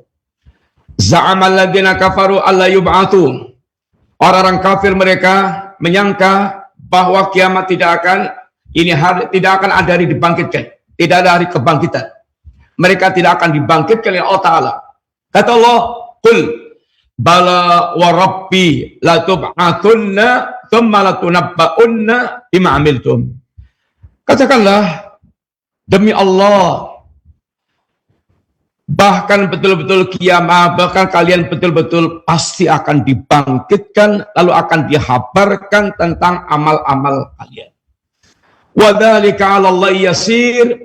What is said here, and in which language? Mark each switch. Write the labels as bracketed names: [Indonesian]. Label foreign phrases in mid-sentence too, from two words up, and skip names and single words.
[Arabic] زعم الذين كفروا ألا يبعثوا. [Indonesian] Orang-orang kafir mereka menyangka bahwa kiamat tidak akan ada hari dibangkitkan, tidak ada hari kebangkitan. Mereka tidak akan dibangkitkan oleh Allah Ta'ala. Kata Allah, [Arabic] قل بلى وربي لتبعثن ثم لتنبؤن بما عملتم. [Indonesian] Katakanlah, demi Allah, bahkan betul-betul kiamat, bahkan kalian betul-betul pasti akan dibangkitkan, lalu akan dihabarkan tentang amal-amal kalian. [Arabic] وذلك على الله يسير.